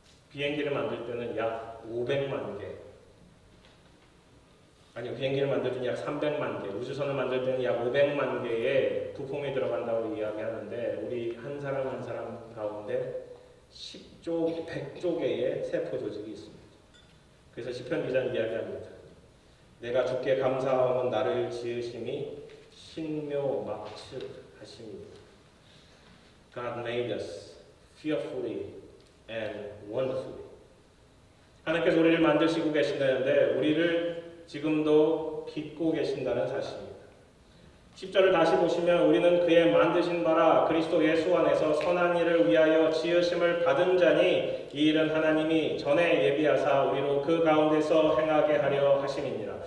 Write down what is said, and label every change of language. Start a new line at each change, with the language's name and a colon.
Korean: 비행기를 만들 때는 약 500만 개, 아니요, 비행기를 만들 때는 약 300만 개, 우주선을 만들 때는 약 500만 개의 부품이 들어간다고 이야기하는데, 우리 한 사람 한 사람 가운데 10조, 100조 개의 세포 조직이 있습니다. 그래서 시편 기자는 이야기합니다. 내가 주께 감사하면 나를 지으심이 신묘막측하심이다.
English: God made us fearfully and wonderfully.
Korean: 하나님께서 우리를 만드시고 계신다는데 우리를 지금도 빚고 계신다는 사실입니다. 10절을 다시 보시면 우리는 그의 만드신 바라 그리스도 예수 안에서 선한 일을 위하여 지으심을 받은 자니 이 일은 하나님이 전에 예비하사 우리로 그 가운데서 행하게 하려 하심이니라.